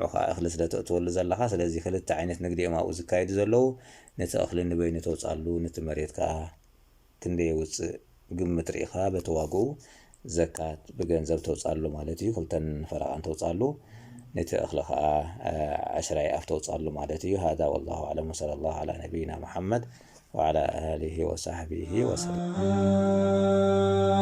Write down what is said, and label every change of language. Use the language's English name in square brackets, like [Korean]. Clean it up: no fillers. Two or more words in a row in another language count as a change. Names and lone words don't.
[Tigrinya] ከዓ እኽሊ ስለ ተእትወሉ ዘለኻ። ስለዚ ክልተ ዓይነት ንግዲ እዮም ኣብኡ ዝካየዱ ዘለው። ነቲ እኽሊ ንበይኑ ተውፃሉ ነቲ መሬት ከዓ ክንደይ የውፅእ ግምት ርኢኻ በቲ ዋግኡ ዘካት ብገንዘብ ተውፃሉ ማለት እዩ። ክልተን ፈረቓን ተውፃሉ ነቲ እኽሊ ከዓ 10 ኣፍ ተውፃሉ ማለት እዩ። [Arabic] هذا والله أعلم وصلى الله على نبينا محمد وعلى آله وصحبه وسلم.